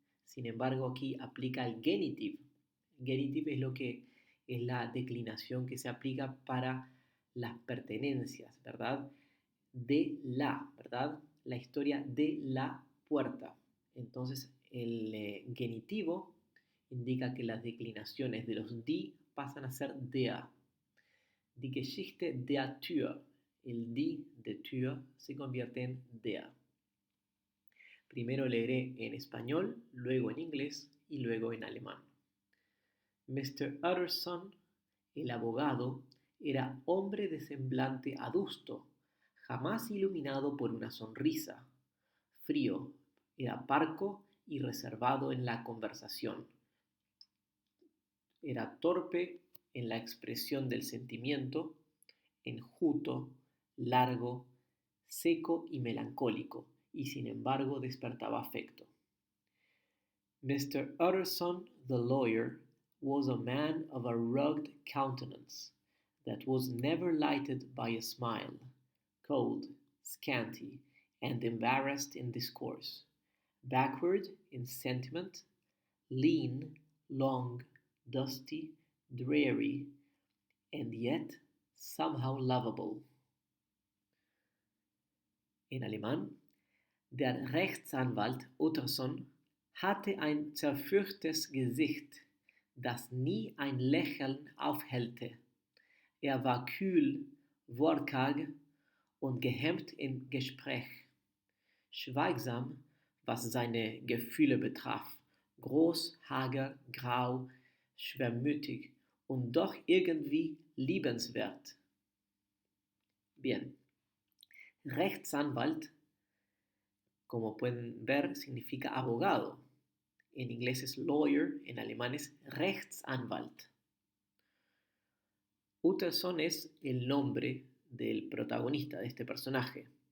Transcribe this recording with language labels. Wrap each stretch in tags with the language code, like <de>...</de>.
<es>Sin embargo, aquí aplica el genitiv. Genitiv es lo que es la declinación que se aplica para las pertenencias, ¿verdad? De la, ¿verdad? La historia de la puerta. Entonces, el genitivo indica que las declinaciones de los die pasan a ser der.</es> <de>Die Geschichte der Tür.</de> <es>El die de Tür se convierte en der. Primero leeré en español, luego en inglés y luego en alemán. Mr. Utterson, el abogado, era hombre de semblante adusto, jamás iluminado por una sonrisa. Frío, era parco y reservado en la conversación. Era torpe en la expresión del sentimiento, enjuto, largo, seco y melancólico, y sin embargo despertaba afecto.</es> <en>Mr. Utterson, the lawyer, was a man of a rugged countenance that was never lighted by a smile, cold, scanty, and embarrassed in discourse, backward in sentiment, lean, long, dusty, dreary, and yet somehow lovable.</en> <es>In alemán,</es> <de>der Rechtsanwalt Utterson hatte ein zerfürchtes Gesicht, das nie ein Lächeln aufhellte. Er war kühl, wortkarg und gehemmt im Gespräch, schweigsam, was seine Gefühle betraf, groß, hager, grau, schwermütig und doch irgendwie liebenswert.</de> <es>Bien, Rechtsanwalt, como pueden ver, significa abogado. En inglés es lawyer, en alemán es Rechtsanwalt. Utterson es el nombre del protagonista de este personaje.</es>